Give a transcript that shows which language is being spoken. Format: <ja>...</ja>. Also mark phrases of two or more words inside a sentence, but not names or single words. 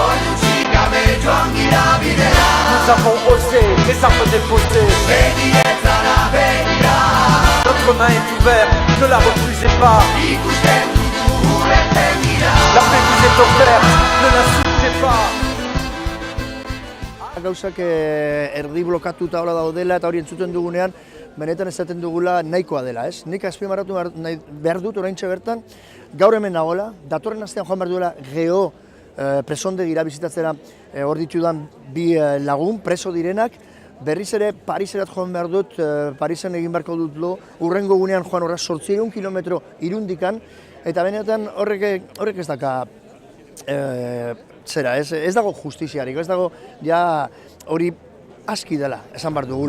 <fr>Nous avons osé, les armes déposées. Notre main est ouverte, ne la refusez pas. La paix vous est offerte, ne l'insultez pas.</fr> <eu>Gauzak erdi blokatuta hola daudela eta hori entzuten dugunean benetan esaten dugula nahikoa dela, ez? Nik azpimarratu behar dut oraintxe bertan, gaur hemen nagoela, datorren astean joan behar duela Geo presondegira bizitatzera hor ditudan bi lagun preso direnak, berriz ere Pariserat joan behar dut, Parisen egin beharko dut lo, urrengo gunean joan horra 800 kilometro irundikan, eta benetan horrek ez daka zera, ez dago justiziarik, ez dago ja hori aski dela, esan behar dugula.</eu>